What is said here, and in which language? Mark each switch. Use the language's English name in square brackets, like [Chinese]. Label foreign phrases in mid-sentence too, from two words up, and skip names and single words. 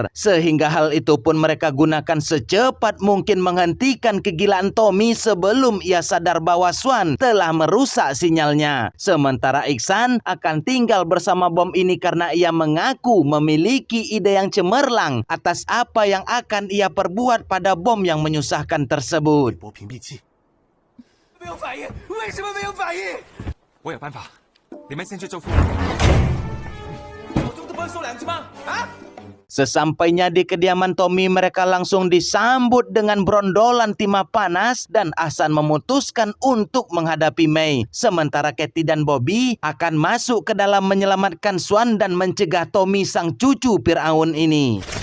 [Indonesian] Sehingga hal itu pun mereka gunakan secepat mungkin menghentikan kegilaan Tommy sebelum ia sadar bahwa Swan telah merusak sinyalnya. Sementara Iksan akan tinggal bersama bom ini karena ia mengaku memiliki ide yang cemerlang atas apa yang akan ia perbuat pada bom yang menyusahkan tersebut. [Chinese] 波屏蔽器，没有反应，为什么没有反应？我有办法，你们先去救父母。我这不不是说两句吗？啊！ [Indonesian] Sesampainya di kediaman Tommy, mereka langsung disambut dengan brondolan timah panas dan Ahsan memutuskan untuk menghadapi Mei. Sementara Katie dan Bobby akan masuk ke dalam menyelamatkan Swan dan mencegah Tommy sang cucu Firaun ini.